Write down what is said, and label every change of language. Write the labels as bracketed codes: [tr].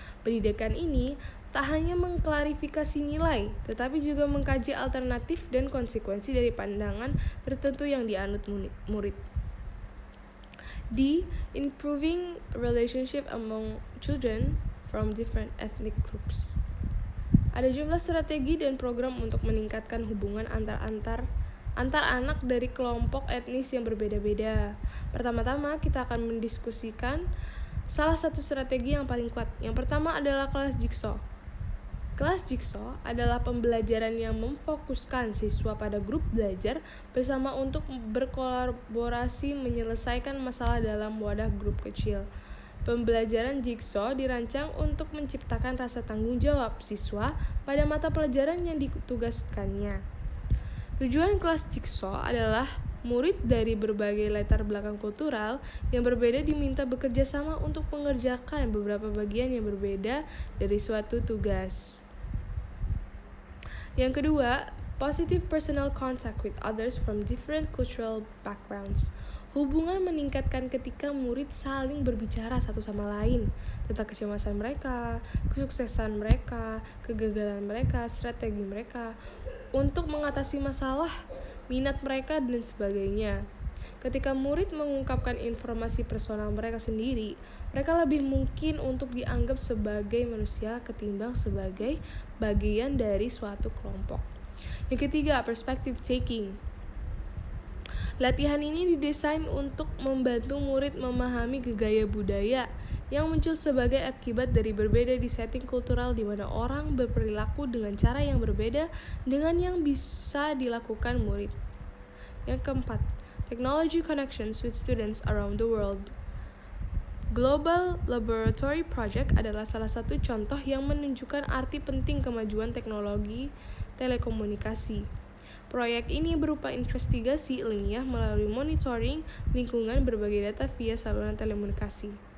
[id] Pendidikan ini tak hanya mengklarifikasi nilai, tetapi juga mengkaji alternatif dan konsekuensi dari pandangan tertentu yang dianut murid. D. [en] Improving relationship among children from different ethnic groups. [id] Ada jumlah strategi dan program untuk meningkatkan hubungan antar anak dari kelompok etnis yang berbeda-beda. Pertama-tama kita akan mendiskusikan salah satu strategi yang paling kuat. Yang pertama adalah kelas jigsaw. Kelas jigsaw adalah pembelajaran yang memfokuskan siswa pada grup belajar bersama untuk berkolaborasi menyelesaikan masalah dalam wadah grup kecil. Pembelajaran jigsaw dirancang untuk menciptakan rasa tanggung jawab siswa pada mata pelajaran yang ditugaskannya. Tujuan kelas jigsaw adalah murid dari berbagai latar belakang kultural yang berbeda diminta bekerja sama untuk mengerjakan beberapa bagian yang berbeda dari suatu tugas. Yang kedua, [en] positive personal contact with others from different cultural backgrounds. [id] Hubungan meningkatkan ketika murid saling berbicara satu sama lain tentang kecemasan mereka, kesuksesan mereka, kegagalan mereka, strategi mereka untuk mengatasi masalah, minat mereka, dan sebagainya. Ketika murid mengungkapkan informasi personal mereka sendiri, mereka lebih mungkin untuk dianggap sebagai manusia ketimbang sebagai bagian dari suatu kelompok. Yang ketiga, [en] perspective taking. [id] Latihan ini didesain untuk membantu murid memahami gaya budaya yang muncul sebagai akibat dari berbeda di setting kultural di mana orang berperilaku dengan cara yang berbeda dengan yang bisa dilakukan murid. Yang keempat, [en] technology connections with students around the world. [id] Global Laboratory Project adalah salah satu contoh yang menunjukkan arti penting kemajuan teknologi telekomunikasi. Proyek ini berupa investigasi ilmiah melalui monitoring lingkungan berbagai data via saluran telekomunikasi.